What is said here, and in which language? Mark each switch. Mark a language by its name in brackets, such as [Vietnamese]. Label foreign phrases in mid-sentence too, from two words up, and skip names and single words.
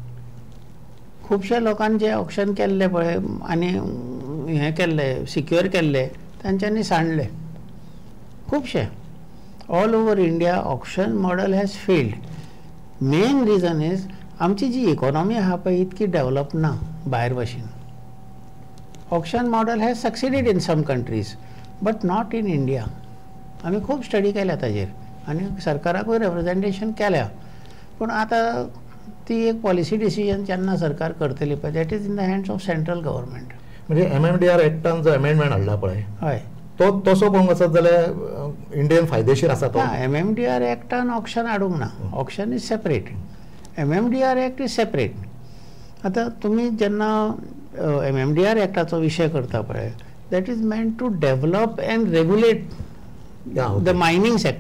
[Konkani] खुबशे लोकांनी जे ऑक्शन केल्ले पळय आनी हें केल्ले सिक्युअर केल्ले तांच्यांनी सांडले खुबशे. [English] All over India auction model has failed. main reason is [Konkani] आमची जी इकॉनॉमी आहा पळय इतकी डेवलप ना भायर भशेन. [English] Auction model has succeeded in some countries but not in India. [Konkani] आमी खूब स्टडी केल्या ताजेर आनी सरकाराकूय रिप्रेझेंटेशन केल्या, पूण आतां ती एक पॉलिसी डिसिजन जेन्ना सरकार करतली पळय [English] that is in the hands of central government. [Konkani] म्हणजे MMDR एक्टान जो अमेंडमेंट हाडला पळय हय तो तसो पळोवंक वचत जाल्यार इंडियन फायदेशीर आसा तो. MMDR एक्टान ऑक्शन हाडूंक ना. [English] auction is separate, MMDR act is separate. [Konkani] आतां तुमी जेन्ना MMDR एक्टाचो विशय करता पळय [English] that is meant to develop and regulate the mining sector.